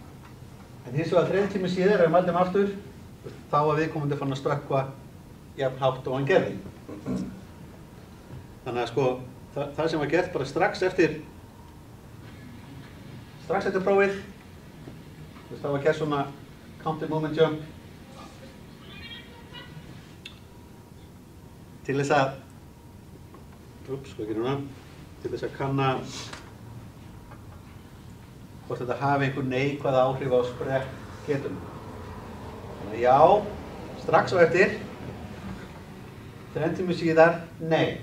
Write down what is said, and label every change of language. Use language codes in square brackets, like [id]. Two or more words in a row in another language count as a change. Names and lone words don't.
[is] En hins vegar 3 tíma síðar, ef við mældum aftur, þá var viðkomandi fann að stökkva jafn hátt og hann gerði. Þannig að sko, það sem var gert bara strax eftir prófið, það var gert svona [en] counted moment jump [is] til þess að, til þess að kanna hvort þetta hafi einhver neikvæð áhrif á sprettgetuna. Þannig að já, strax á eftir, 3 tímum síðar, nei.